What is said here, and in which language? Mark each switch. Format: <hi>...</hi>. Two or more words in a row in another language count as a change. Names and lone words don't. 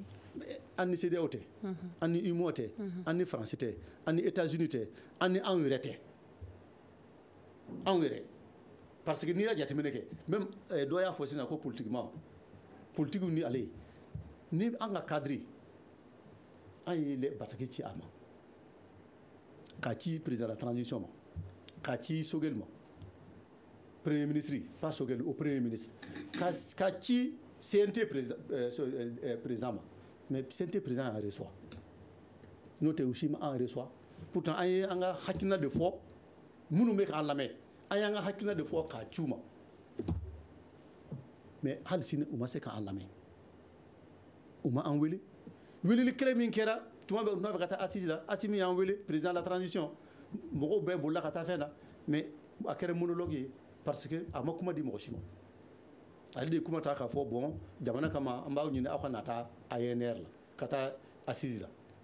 <bm>an ni CEDEAO tɛ an ni UMO tɛ an ni France tɛ an ni États-Unis tɛ an ni anw yɛrɛ tɛ anw yɛrɛ</bm> <fr>parce que</fr> <bm>n'i y'a jateminɛ kɛ même dɔ y'a fɔ sisan ko politiquement politigiw ni ale ni an ka cadre an ye bataki ci a ma k'a ci</bm> <fr>président de la transition</fr> <bm>ma k'a ci Sogel ma</bm> <fr>premier ministre pas Sogel au premier ministre</fr> <bm>k'a ci CNT président ma mais CNT président</bm> <fr>en reçoit</fr> <bm>n'o tɛ</bm> <fr>aussi en reçoit</fr> <bm>pourtant an ye an ka hakilina de fɔ minnu bɛ k'an lamɛn an y'an ka hakilina de fɔ k'a ci u ma mais hali sini u ma se k'an lamɛn u ma an wele weleli kelen min kɛra tuma bɛ u tun bɛ ka taa assise la assise min y'an wele</bm> <fr>président de la transition</fr> <bm>mɔgɔw bɛɛ bolila ka taa fɛn na mais a kɛra monologue ye</bm> <fr>parce que</fr> <bm>a ma kuma di mɔgɔ si ma ale de ye kuma ta k'a fɔ bon jamana kama an b'aw ɲini aw ka na taa ANR la ka taa assise la</bm>